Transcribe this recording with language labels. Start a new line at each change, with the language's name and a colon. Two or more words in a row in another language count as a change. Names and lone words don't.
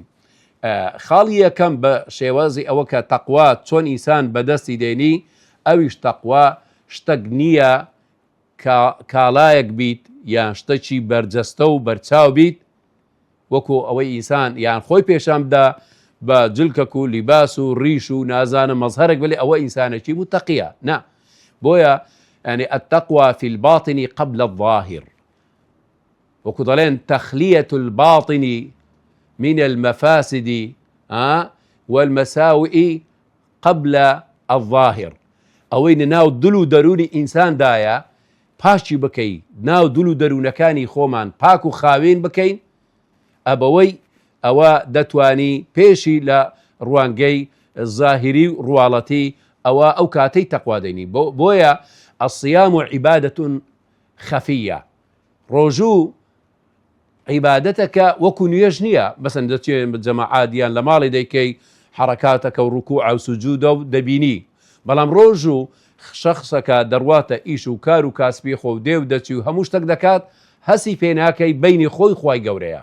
Central Kurdish: خاڵی یەکەم بە شێوازی ئەوە کە تەقوا چۆن ئینسان بەدەستی دێنی ئەویش تەقوا شتێک نییە کاڵایەک بیت یان شتێکی بەرجەستە و بەرچاو بیت وەکو ئەوەی ئینسان یان خۆی پێشام بدا بە جلکەک و لیباس و ڕیش و نازانە مەزهەرێک بڵێ ئەوە ئینسانێکی متەقیە. نا بۆیە
Arabic: يعني التقوى في الباطن قبل الظاهر
Central Kurdish: وەکو دەڵێن
Arabic: تەخلیەة الباطن من المفاسد والمساوئ قبل الظاهر.
Central Kurdish: ئەوەی ناو دڵ و دەرونی ئینساندایە پاشی بکەی ناو دڵ و دەروونەکانی خۆمان پاک و خاوێن بکەین ئەبەوەی ئەوە دەتوانی پێشی لە ڕوانگەی زاهری و ڕواڵەتی ئەوە ئەو کاتەی تەقوا دەینی. بۆیە
Arabic: الصيام عبادة خفية.
Central Kurdish: ڕۆژوو عیبادەتەکە وەکو نوێژ نییە بەسەن دەچێت جەماعاتیان لە ماڵی دەیکەی حرەکاتەکە و ڕکوع و سوجودە و دەبینی. بەڵام ڕۆژوو شەخصەکە دەڕواتە ئیش و کار و کاسبی خۆ و دێو دەچی و هەموو شتێک دەکات هەسی پێ ناکەی بینی خۆی خوای گەورەیە.